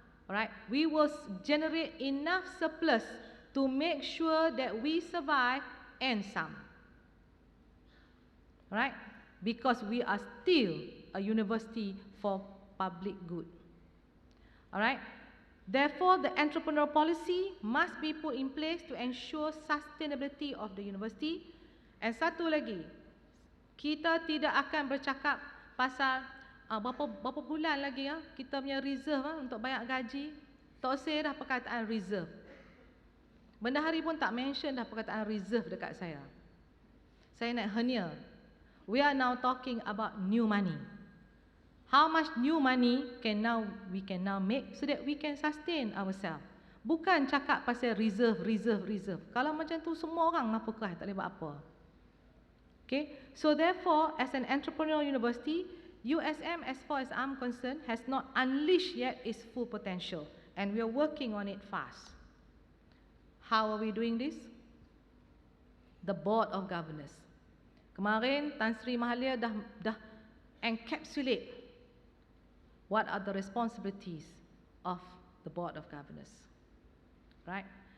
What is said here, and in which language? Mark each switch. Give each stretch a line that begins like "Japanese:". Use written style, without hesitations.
English: Alright, we will generate enough surplus to make sure that we survive and some. Alright, because we are still a university for public good. Alright, therefore the entrepreneurial policy must be put in place to ensure sustainability of the university.
Malay: And satu lagi, kita tidak akan bercakap pasal berapa bulan lagi kita punya reserve untuk bayar gaji. Tak usah dah perkataan reserve. Bendahari pun tak mention dah perkataan reserve dekat saya. Saya nak hernia.
English: We are now talking about new money. How much new money we can now make so that we can sustain ourselves.
Malay: Bukan cakap pasal reserve. Kalau macam tu semua orang nafkah, tak boleh buat apa.
English: Okay? So therefore, as an entrepreneurial university, USM, as far as I'm concerned, has not unleashed yet its full potential, and we are working on it fast. How are we doing this? The Board of Governors.
Malay: Kemarin
English: Tan Sri Mahathir
Malay: dah
English: encapsulate what are the responsibilities of the Board of Governors, right?